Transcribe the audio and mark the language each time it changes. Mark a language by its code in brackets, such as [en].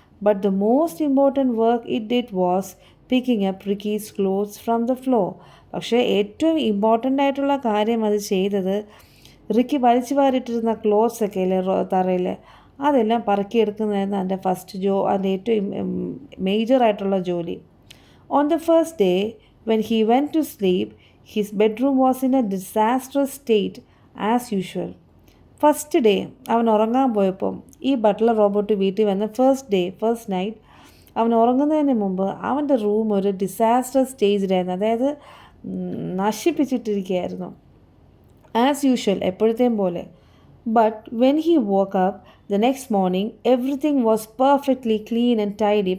[en] But the most important work it did was picking up Ricky's clothes from the floor. [ml] പക്ഷേ ഏറ്റവും important ആയിട്ടുള്ള കാര്യം അത് ചെയ്തത്, റിക്കി വലിച്ചു വാരിട്ടിരുന്ന ക്ലോത്ത്സ് ഒക്കെ അല്ലേ തറയിൽ, അതെല്ലാം പറക്കിയെടുക്കുന്നതായിരുന്നു അതിൻ്റെ ഏറ്റവും മേജറായിട്ടുള്ള ജോലി. [en] On the first day, when he went to sleep, his bedroom was in a disastrous state as usual. [ml] First day അവൻ ഉറങ്ങാൻ പോയപ്പോൾ ഈ ബട്ട്ലർ റോബോട്ട് വീട്ടിൽ വന്ന ഫസ്റ്റ് നൈറ്റ് അവൻ ഉറങ്ങുന്നതിന് മുമ്പ് അവൻ്റെ റൂം ഒരു ഡിസാസ്റ്റർ സ്റ്റേജിലായിരുന്നു, അതായത് നശിപ്പിച്ചിട്ടിരിക്കുകയായിരുന്നു. [en] as usual, [ml] എപ്പോഴത്തെയും പോലെ. [en] But when he woke up the next morning everything was perfectly clean and tidy.